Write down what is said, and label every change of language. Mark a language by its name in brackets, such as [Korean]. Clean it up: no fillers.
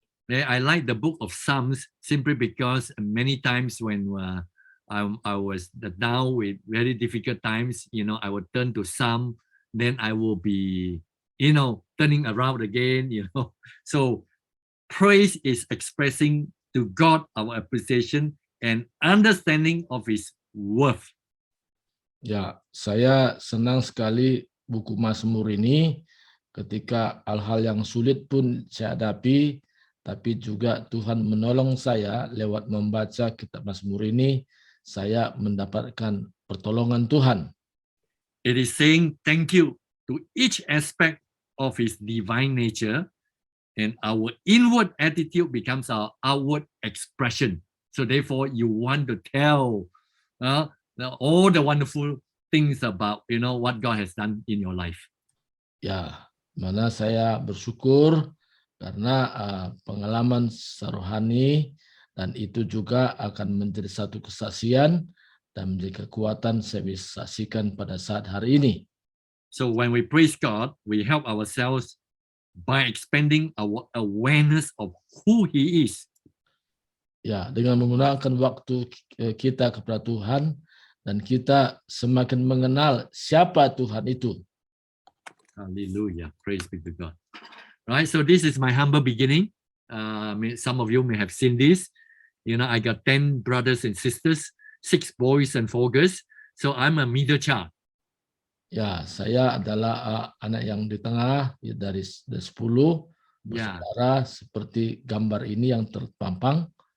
[English] I like the book of Psalms simply because many times when I was down with very difficult times, I would turn to Psalm, then I will be, turning around again, So praise is expressing to God our appreciation and understanding of His worth. [Indonesian] Ya, saya senang sekali buku Mazmur ini. Ketika hal-hal yang sulit pun saya hadapi, tapi juga Tuhan menolong saya lewat membaca kitab Mazmur ini, saya mendapatkan pertolongan Tuhan. [English] It is saying thank you to each aspect of His divine nature, and our inward attitude becomes our outward expression. So therefore, you want to tell all the wonderful things about what God has done in your life. [Indonesian] Ya, mana saya bersyukur karena pengalaman rohani, dan itu juga akan menjadi satu kesaksian dan menjadi kekuatan saya bisa saksikan pada saat hari ini. [English] So when we praise God, we help ourselves by expanding our awareness of who He is. [Indonesian] Ya, dengan menggunakan waktu kita kepada Tuhan, dan kita semakin mengenal siapa Tuhan itu. [English] Hallelujah. Praise be to God. Right. So this is my humble beginning. Some of you may have seen this. I got 10 brothers and sisters, 6 boys and 4 girls. So I'm a middle child. [Indonesian] Ya, saya adalah anak yang di tengah dari 10 bersaudara, seperti gambar ini yang terpampang.